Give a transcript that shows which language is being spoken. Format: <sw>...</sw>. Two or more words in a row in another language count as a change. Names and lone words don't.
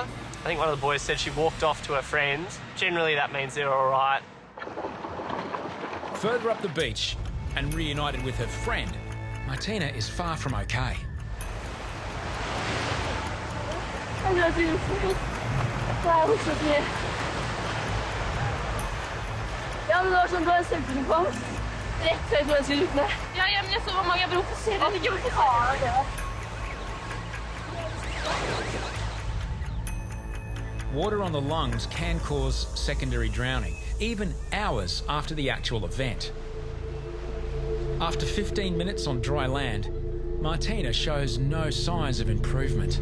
<en>I think one of the boys said she walked off to her friends. Generally, that means they're all right. Further up the beach and reunited with her friend, Martina is far from okay. I love you. I was with you.</en> <no>Ja, men det var sånn, du har en selvfølelse. Rett før du ønsker ut med. Ja, men jeg så hvor mange jeg provoserer. Ikke provoserer det.</no> <en>Water on the lungs can cause secondary drowning, even hours after the actual event. After 15 minutes on dry land, Martina shows no signs of improvement.</en>